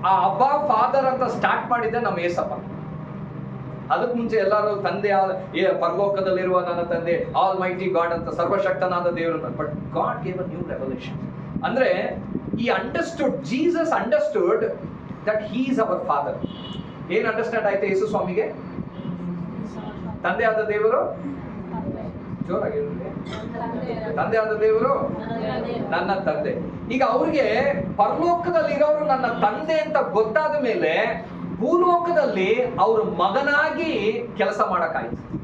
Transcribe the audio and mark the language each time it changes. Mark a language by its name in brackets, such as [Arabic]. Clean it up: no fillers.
[Kannada] ಆ ಅಬ್ಬಾ ಫಾದರ್ ಅಂತ ಸ್ಟಾರ್ಟ್ ಮಾಡಿದ್ದೆ ನಮ್ಮ ಏಸಪ್ಪ. ಅದಕ್ಕೆ ಮುಂಚೆ ಎಲ್ಲರೂ ತಂದೆ, ಪರಲೋಕದಲ್ಲಿರುವ ನನ್ನ ತಂದೆ, ಆಲ್ ಮೈಟಿ ಗಾಡ್ ಅಂತ, ಸರ್ವಶಕ್ತನಾದ ದೇವರು. [English] But God gave a new revolution. [Kannada] ಅಂದ್ರೆ [English] he understood, Jesus understood that he is our father. [Kannada] ಏನ್ ಅಂಡರ್ಸ್ಟ್ಯಾಂಡ್ ಆಯ್ತು ಯೇಸು ಸ್ವಾಮಿಗೆ? ತಂದೆ ಆದ ದೇವರು, ಜೋರಾಗಿ ತಂದೆ ಆದ ದೇವರು ನನ್ನ ತಂದೆ. ಈಗ ಅವ್ರಿಗೆ ಪರಲೋಕದಲ್ಲಿರೋರು ನನ್ನ ತಂದೆ ಅಂತ ಗೊತ್ತಾದ ಮೇಲೆ ಭೂಲೋಕದಲ್ಲಿ ಅವರು ಮಗನಾಗಿ ಕೆಲಸ ಮಾಡಕ್ಕಾಯ್ತು.